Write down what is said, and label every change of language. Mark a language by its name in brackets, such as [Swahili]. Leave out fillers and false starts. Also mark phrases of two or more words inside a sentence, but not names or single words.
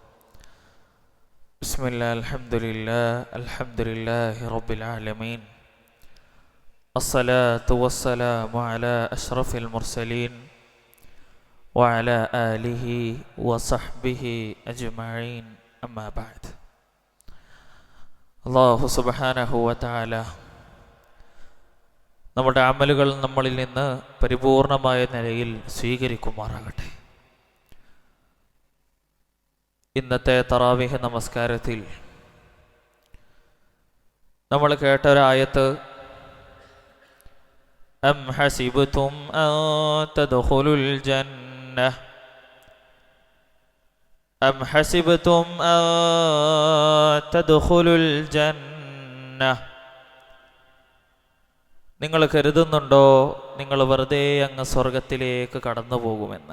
[Arabic] بسم الله الحمد لله رب العالمين. الصلاة والسلام على أشرف المرسلين وعلى آله وصحبه أجمعين. أما بعد. الله سبحانه وتعالى [Malayalam] നമ്മുടെ അമലുകൾ നമ്മളിൽ നിന്ന് പരിപൂർണമായ നിലയിൽ സ്വീകരിക്കുമാറാകട്ടെ. ഇന്നത്തെ തറാവീഹ് നമസ്കാരത്തിൽ നമ്മൾ കേട്ട ഒരായത്ത് [Arabic] أم حسبتم أن تدخلوا الجنة أم حسبتم أن تدخلوا الجنة [Malayalam] നിങ്ങൾ കരുതുന്നുണ്ടോ നിങ്ങൾ വെറുതെ അങ്ങ് സ്വർഗത്തിലേക്ക് കടന്നു പോകുമെന്ന്?